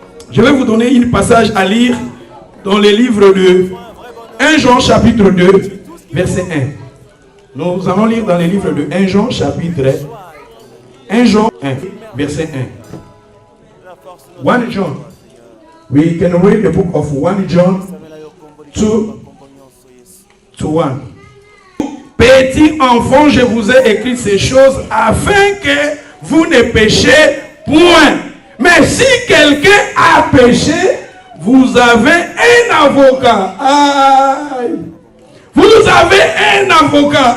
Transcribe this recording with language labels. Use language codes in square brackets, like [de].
[fr] Je vais vous donner un passage à lire dans les livres de 1 Jean chapitre 2 verset 1. Nous allons lire dans les livres de 1 Jean chapitre 1 Jean 1 verset 1. [en] 1 John. We can read the book of 1 John 2 to 1. [fr] Petits enfants, je vous ai écrit ces choses afin que vous ne péchiez point. Mais si quelqu'un a péché, vous avez un avocat. Aïe. Vous avez un avocat.